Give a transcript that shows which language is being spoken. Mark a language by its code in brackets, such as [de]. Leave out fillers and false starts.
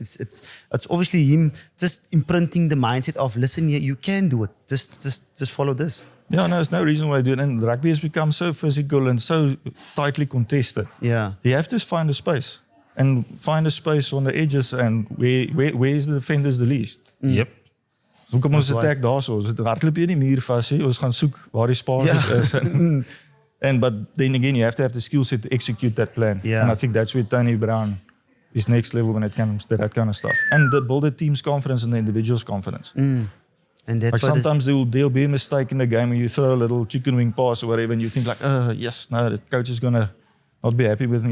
[en] It's obviously him just imprinting the mindset of, listen, you can do it. Just follow this. Yeah, no, there's no reason why I do it. And rugby has become so physical and so tightly contested. Yeah. You have to find a space. And find a space on the edges and where is the defenders the least. Yep. [af] So kom ons attack daar so. Ons hardloop hier die muur vas hier. Ons gaan soek waar die spaces is. [en] But then again, you have to have the skill set to execute that plan. Yeah. And I think that's where Tony Brown is next level when it comes to that kind of stuff. And build the team's confidence and the individual's confidence. And that's like sometimes there'll be a mistake in the game when you throw a little chicken wing pass or whatever, and you think like, yes, no, the coach is gonna not be happy with me.